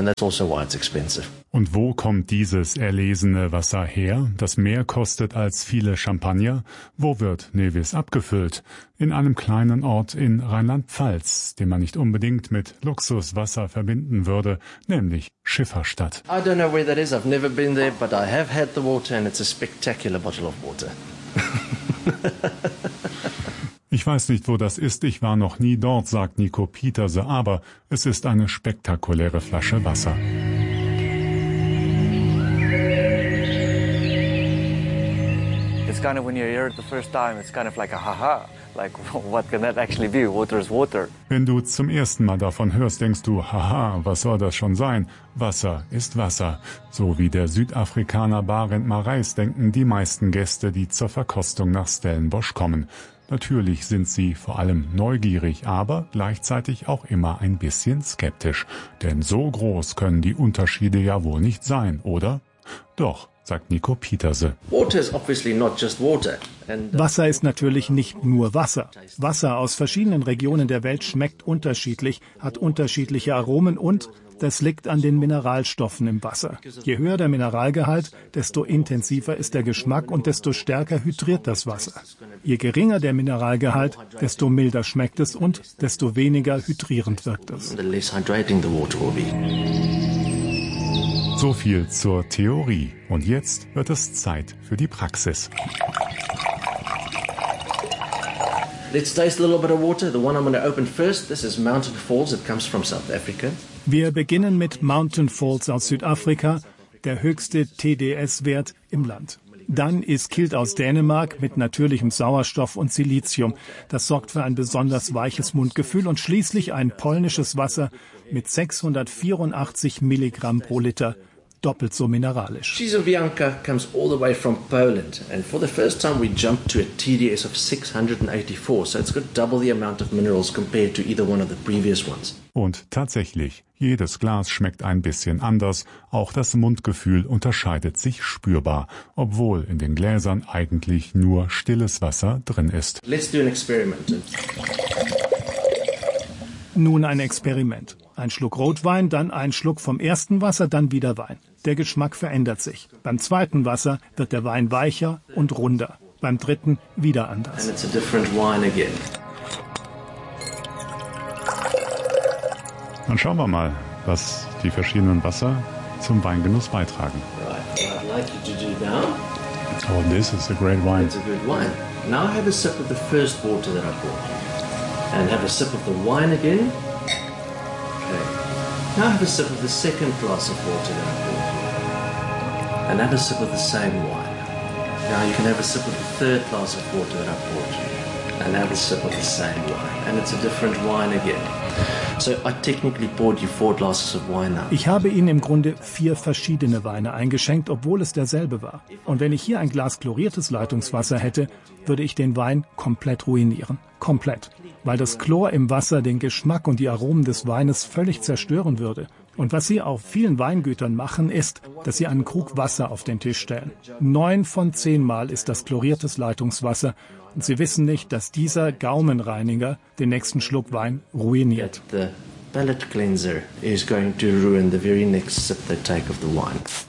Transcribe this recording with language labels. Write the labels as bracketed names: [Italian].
[German] Und wo kommt dieses erlesene Wasser her, das mehr kostet als viele Champagner? Wo wird Nevis abgefüllt? In einem kleinen Ort in Rheinland-Pfalz, den man nicht unbedingt mit Luxuswasser verbinden würde, nämlich Schifferstadt. [English] I don't know where that is. I've never been there, but I have had the water and it's a spectacular bottle of water. [German] Ich weiß nicht, wo das ist. Ich war noch nie dort, sagt Nico Pieterse, aber es ist eine spektakuläre Flasche Wasser. [English] It's kind of when you hear it the first time, it's kind of like a haha. Like, what can that actually be? Water is water. [German] Wenn du zum ersten Mal davon hörst, denkst du, haha, was soll das schon sein? Wasser ist Wasser. So wie der Südafrikaner Barend Marais denken die meisten Gäste, die zur Verkostung nach Stellenbosch kommen. Natürlich sind sie vor allem neugierig, aber gleichzeitig auch immer ein bisschen skeptisch. Denn so groß können die Unterschiede ja wohl nicht sein, oder? Doch, sagt Nico Pieterse. Wasser ist natürlich nicht nur Wasser. Wasser aus verschiedenen Regionen der Welt schmeckt unterschiedlich, hat unterschiedliche Aromen und das liegt an den Mineralstoffen im Wasser. Je höher der Mineralgehalt, desto intensiver ist der Geschmack und desto stärker hydriert das Wasser. Je geringer der Mineralgehalt, desto milder schmeckt es und desto weniger hydrierend wirkt es. So viel zur Theorie. Und jetzt wird es Zeit für die Praxis. [English] Let's taste a little bit of water. The one I'm going to open first, this is Mountain Falls. It comes from South Africa. [German] Wir beginnen mit Mountain Falls aus Südafrika, der höchste TDS-Wert im Land. Dann ist Kilt aus Dänemark mit natürlichem Sauerstoff und Silizium. Das sorgt für ein besonders weiches Mundgefühl. Und schließlich ein polnisches Wasser mit 684 Milligramm pro Liter, doppelt so mineralisch. [English] Szczesowianka comes all the way from Poland. And for the first time we jump to a TDS of 684. So it's got double the amount of minerals compared to either one of the previous ones. [German] Und tatsächlich, jedes Glas schmeckt ein bisschen anders. Auch das Mundgefühl unterscheidet sich spürbar, obwohl in den Gläsern eigentlich nur stilles Wasser drin ist. [English] Let's do an experiment. [German] Nun ein Experiment. Ein Schluck Rotwein, dann ein Schluck vom ersten Wasser, dann wieder Wein. Der Geschmack verändert sich. Beim zweiten Wasser wird der Wein weicher und runder. Beim dritten wieder anders. [English] And it's a different wine again. [German] Dann schauen wir mal, was die verschiedenen Wasser zum Weingenuss beitragen. [English] Oh, this is a great wine. It's a good wine. Now have a sip of the first water that I bought. And have a sip of the wine again. Okay. Now have a sip of the second glass of water that I bought. And have a sip of the same wine. Now you can have a sip of the third glass of water that I bought. And have a sip of the same wine. And it's a different wine again. So I technically bought you four glasses of wine now. [German] Ich habe Ihnen im Grunde vier verschiedene Weine eingeschenkt, obwohl es derselbe war. Und wenn ich hier ein Glas chloriertes Leitungswasser hätte, würde ich den Wein komplett ruinieren. Komplett. Weil das Chlor im Wasser den Geschmack und die Aromen des Weines völlig zerstören würde. Und was Sie auf vielen Weingütern machen, ist, dass Sie einen Krug Wasser auf den Tisch stellen. 9 von 10 Mal ist das chloriertes Leitungswasser. Und Sie wissen nicht, dass dieser Gaumenreiniger den nächsten Schluck Wein ruiniert. [English] The palate cleanser is going to ruin the very next sip they take of the wine.